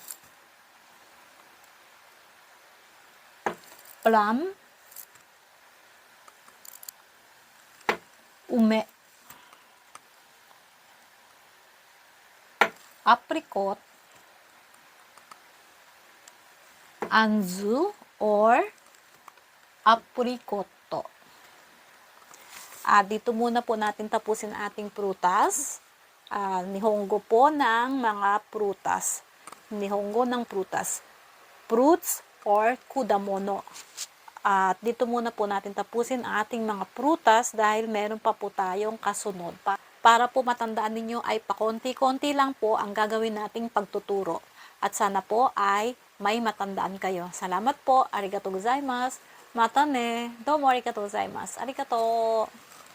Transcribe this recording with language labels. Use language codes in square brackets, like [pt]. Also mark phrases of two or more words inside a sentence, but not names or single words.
[en] plum, ume, apricot, anzu or aprikoto. [tl] Dito muna po natin tapusin ating prutas. Nihongo po ng mga prutas. Nihongo ng prutas. [en] Fruits or [tl] kudamono. At dito muna po natin tapusin ating mga prutas dahil meron pa po tayong kasunod. Para po matandaan ninyo ay pakonti-konti lang po ang gagawin nating pagtuturo. At sana po ay may matandaan kayo. Salamat po. [ja] ありがとうございます. またね. どうもありがとうございます. [tl] Arigato.